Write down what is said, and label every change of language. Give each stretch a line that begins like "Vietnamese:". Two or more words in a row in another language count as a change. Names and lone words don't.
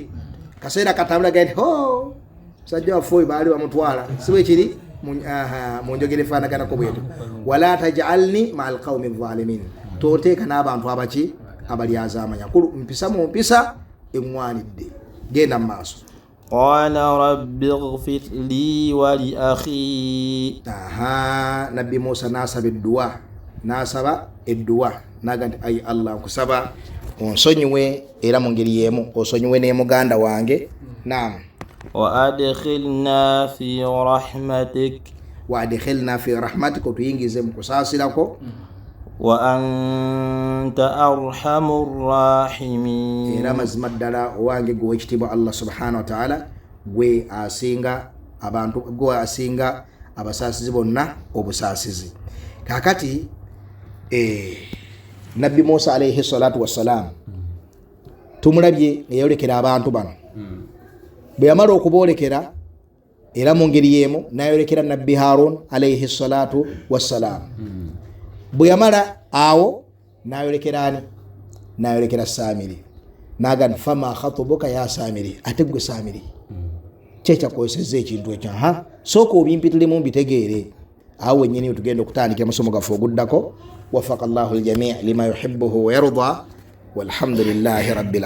Ganda: kaseera katambula gandi ho sajja waffe oyo baali bamutwala, si bwe kiri mu njogera efaanaganako bwetu.
Arabic: ولا تجعلني مع القوم الظالمين,
Ganda: toteeka n'abantu abaki abalyazaamanya. mpisa mu mpisa eŋŋwanidde. genda mu maaso.
Arabic: قال رب اغفر لي ولأخي.
Ganda: nabbi Musa n'asaba edduwa, naga nti ayi Allah, nkusaba onsonyiwe era mu ngeri y'emu osonyiwe ne muganda wange. naam.
Arabic: وأدخلنا في رحمتك. وأدخلنا في رحمتك,
Ganda: otuyingize mu kusaasirako.
Arabic: وأنت أرحم الراحمين.
Ganda: era mazima ddala owange gwe w'ekitiibwa
Arabic: الله سبحانه وتعالى,
Ganda: gwe asinga abantu, gwe asinga abasaasizi bonna obusaasizi. kakati nabbi Musa
Arabic: عليه الصلاة والسلام
Ganda: tumulabye ngeyolekera abantu bano, bwe yamala okuboolekera era mu ngeri y'emu nayolekera nabbi Harun
Arabic: عليه الصلاة والسلام.
Ganda: bwe yamala awo nayolekera ani? nayolekera Samiri. naga nti
Arabic: فما خطبك يا سامري,
Ganda: ate gwe Samiri kyekyakozesezza ekintu ekyo, sooka obimpitiremu mbitegeere. awo wennyini tugenda okutandikira musomo gaffe oguddako.
Arabic: وفق الله الجميع لما يحبه ويرضى والحمد لله رب العالمين.